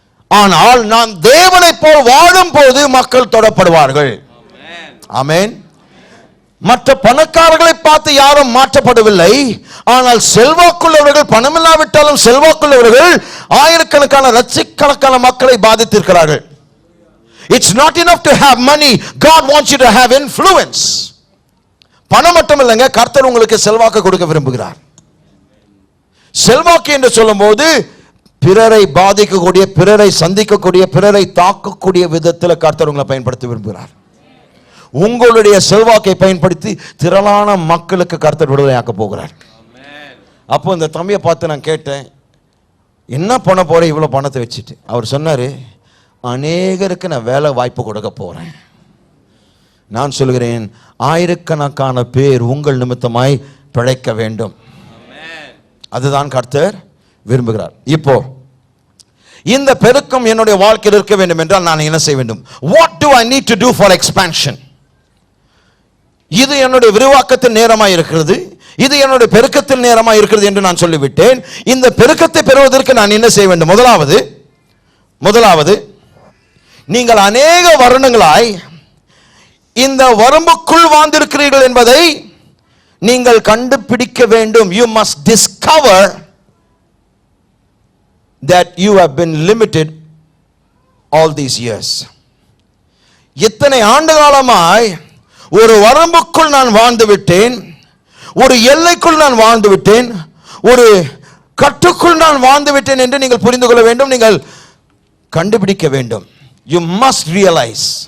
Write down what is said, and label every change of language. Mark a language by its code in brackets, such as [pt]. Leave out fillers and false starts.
[ta] ஆனால் நான் தேவனை போல் வாழும் போது மக்கள் தொடப்படுவார்கள். ஆமென். மற்ற பணக்காரர்களை பார்த்து யாரும் மாற்றப்படவில்லை. ஆனால் செல்வாக்குள்ளவர்கள், பணமில்லாவிட்டாலும் செல்வாக்குள்ளவர்கள் ஆயிரக்கணக்கான லட்சக்கணக்கான மக்களை பாதித்திருக்கிறார்கள். [en] It's not enough to have money. God wants you to have influence. [ta] பணம் மட்டும் இல்லைங்க, கர்த்தர் உங்களுக்கு செல்வாக்கு கொடுக்க விரும்புகிறார். செல்வாக்கு என்று சொல்லும்போது பிறரை பாதிக்கக்கூடிய, பிறரை சந்திக்கக்கூடிய, பிறரை தாக்கக்கூடிய விதத்தில் கர்த்தர் உங்களை பயன்படுத்த விரும்புகிறார். உங்களுடைய செல்வாக்கை பயன்படுத்தி திரளான மக்களுக்கு கர்த்தர் விடுதலையாக்க போகிறார். அப்போ இந்த தம்பியை பார்த்து நான் கேட்டேன், என்ன பண்ண போறேன் இவ்வளோ பணத்தை வச்சுட்டு? அவர் சொன்னார், அநேகருக்கு நான் வேலை வாய்ப்பு கொடுக்க போறேன். நான் சொல்கிறேன், ஆயிரக்கணக்கான பேர் உங்கள் நிமித்தமாய் பிழைக்க வேண்டும். அதுதான் கர்த்தர் விரும்புகிறார். இப்போ இந்த பெருக்கம் என்னுடைய வாழ்க்கையில் இருக்க வேண்டும் என்றால் நான் என்ன செய்ய வேண்டும்? [en] What do I need to do for expansion? [ta] இது என்னுடைய விரிவாக்கத்தின் நேரமாக இருக்கிறது, இது என்னுடைய பெருக்கத்தின் நேரமாக இருக்கிறது என்று நான் சொல்லிவிட்டேன். இந்த பெருக்கத்தை பெறுவதற்கு நான் என்ன செய்ய வேண்டும்? முதலாவது நீங்கள் அநேக வருடங்களாய் இந்த வரம்புக்குள் வாழ்ந்திருக்கிறீர்கள் என்பதை நீங்கள் கண்டுபிடிக்க வேண்டும். [en] You must discover that you have been limited all these years. [ta] இத்தனை ஆண்டு காலமாய் ஒரு வரம்புக்குள் நான் வாழ்ந்து விட்டேன், ஒரு எல்லைக்குள் நான் வாழ்ந்து விட்டேன், ஒரு கட்டுக்குள் நான் வாழ்ந்து விட்டேன் என்று நீங்கள் புரிந்து கொள்ள வேண்டும். நீங்கள் கண்டுபிடிக்க வேண்டும். [en] You must realize.